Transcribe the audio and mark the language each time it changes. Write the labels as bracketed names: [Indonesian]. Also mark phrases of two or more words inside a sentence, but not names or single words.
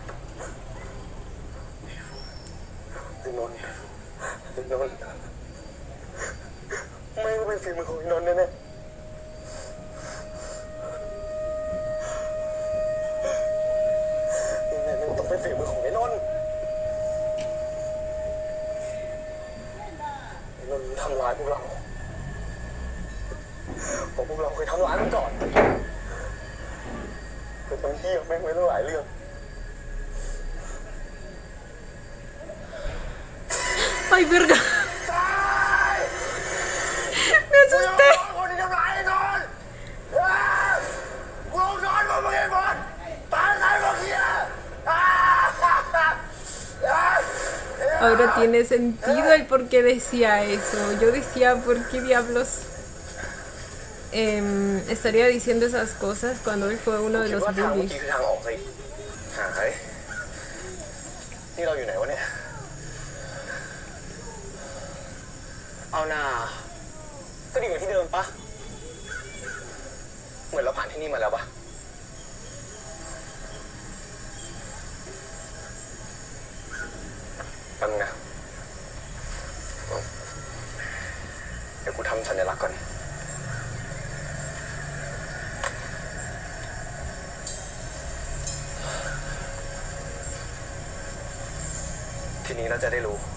[Thai] ไอ้นนท์ไม่ก็เป็นฝีมือของไอ้นนท์แน่ๆมันต้องเป็นฝีมือของไอ้นนท์ไอ้นนท์ทำร้ายพวกเราเพราะพวกเราเคยทำร้ายมันก่อนเคยทำเหี้ยแม่งไว้ตั้งหลายเรื่อง [Spanish] Ay, verga. Me asusté. Ahora tiene sentido el por qué decía eso. Yo decía, ¿por qué diablos estaría diciendo esas cosas cuando él fue uno de los bullies? [Thai] นี่เราอยู่ไหนวะเนี่ย เอาหน้าก็ดีกว่าที่เดิมปะเหมือนเราผ่านที่นี่มาแล้วปะ แป๊บนึงนะเดี๋ยวกูทำสัญลักษณ์ก่อน ทีนี้เราจะได้รู้